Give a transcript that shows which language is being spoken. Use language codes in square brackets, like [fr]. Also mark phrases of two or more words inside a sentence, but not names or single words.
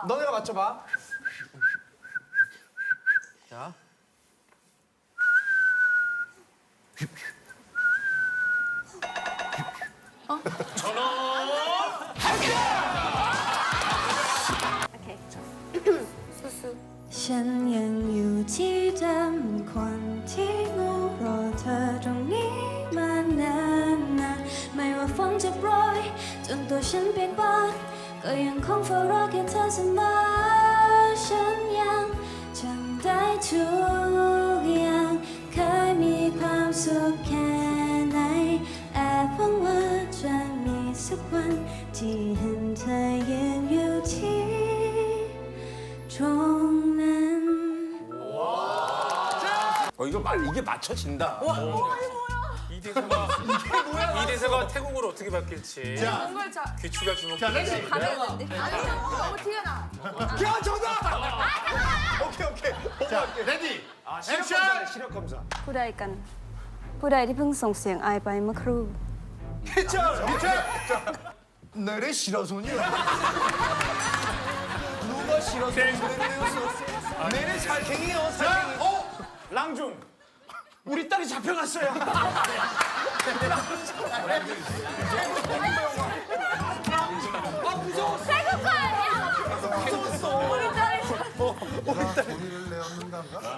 [ko] 너네가 맞춰봐 자 수수. [th] ฉันยังอยู่ที่เดิมคนที่มารอเธอตรงนี้มานานไม่ ว่าฝนจะโปรยจนตัวฉันเปียกปอนก็ยังคงเฝ้ารอแค่เธอเสมอฉันยังจำได้ทุกอย่างเคยมีความสุขแค่ไหนแอบหวังว่าจะมีสักวันที่เห็นเธอยืนอยู่ที่ตรงนั้น [ko] 이게 맞춰진다. 이 대사가 태국어로 어떻게 바뀔지. 자, 귀추가 주목. 자, 레디. 너무 티가 나. 야 정답 오케이 자, 레디. 액션. 시력 검사 [th] ผู้ใดกัน ผู้ใดที่เพิ่งส่งเสียงอายไปเมื่อครู่ [ko] 해철 미쳐. 내래 실어손이야 누가 실어손 내래 살쾡이요 자, 랑중 우리 딸이 잡혀갔어요 소리를 내었는가?